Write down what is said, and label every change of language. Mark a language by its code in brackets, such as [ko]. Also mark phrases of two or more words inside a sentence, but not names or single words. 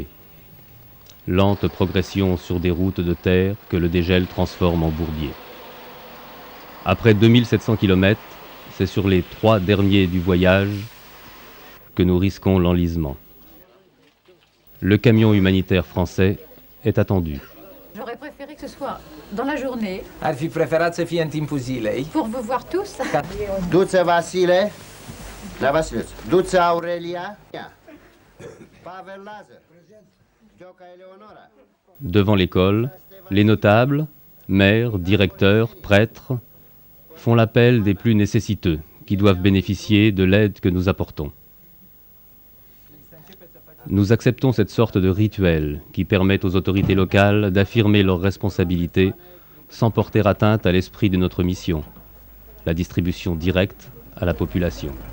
[fr] Lente progression sur des routes de terre que le dégel transforme en bourbier. Après 2700 km, c'est sur les 3 derniers du voyage que nous risquons l'enlisement. Le camion humanitaire français est attendu. J'aurais préféré que ce soit dans la journée. [ro] Ar fi preferat să fie în timpul zilei. [fr] Pour vous voir tous. Duță Vasile, la Vasile, Duță Aurelia, Pavel Lazar, Gioca Eleonora. Devant l'école, les notables, maires, directeurs, prêtres, font l'appel des plus nécessiteux qui doivent bénéficier de l'aide que nous apportons. Nous acceptons cette sorte de rituel qui permet aux autorités locales d'affirmer leurs responsabilités sans porter atteinte à l'esprit de notre mission, la distribution directe à la population.